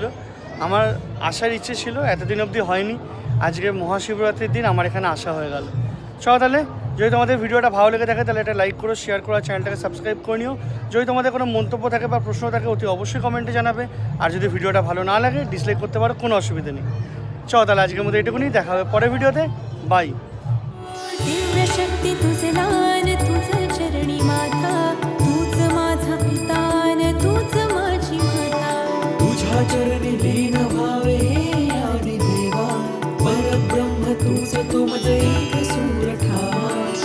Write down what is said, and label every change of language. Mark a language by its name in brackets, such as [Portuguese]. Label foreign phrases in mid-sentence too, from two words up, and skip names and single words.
[Bangla] আমার আসার ইচ্ছে ছিল, এতদিন অবধি হয়নি। আজকে মহাশিবরাত্রির দিন আমার এখানে আসা হয়ে গেল। চলো তাহলে, যদি তোমাদের ভিডিওটা ভালো লেগে থাকে তাহলে এটা লাইক করো, শেয়ার করো, চ্যানেলটাকে সাবস্ক্রাইব করে নিও। যদি তোমাদের কোনো মন্তব্য থাকে বা প্রশ্ন থাকে অতি অবশ্যই কমেন্টে জানাবে। আর যদি ভিডিওটা ভালো না লাগে ডিসলাইক করতে পারো, কোনো অসুবিধা নেই। চলো তাহলে আজকের মধ্যে এটুকুনি, দেখা হবে পরের ভিডিওতে। বাই। [Marathi] दिव्य शक्ती तुझे दान तुझं चरणी माता तूच माझा पिता न तूच माझी माता तुझ्या चरणी लीन व्हावे आदि देवा परब्रह्म तूच तुम एक सूर ठावा